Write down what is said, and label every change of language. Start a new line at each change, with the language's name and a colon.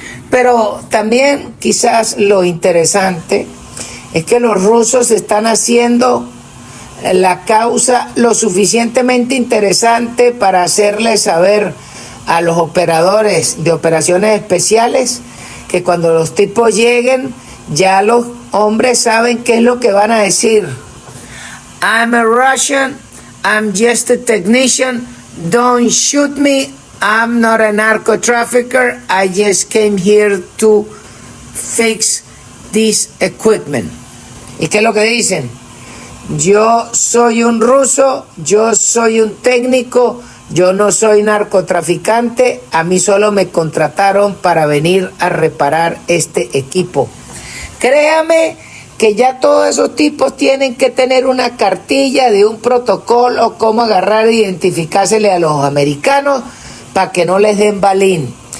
Spanish: Pero también quizás lo interesante es que los rusos están haciendo la causa lo suficientemente interesante para hacerle saber a los operadores de operaciones especiales que cuando los tipos lleguen, ya los hombres saben qué es lo que van a decir.
English: I'm a Russian, I'm just a technician, don't shoot me, I'm not a narco trafficker, I just came here to fix this equipment.
Spanish: ¿Y qué es lo que dicen? Yo soy un ruso, yo soy un técnico, yo no soy narcotraficante, a mí solo me contrataron para venir a reparar este equipo. Créame que ya todos esos tipos tienen que tener una cartilla de un protocolo, cómo agarrar e identificársele a los americanos para que no les den balín.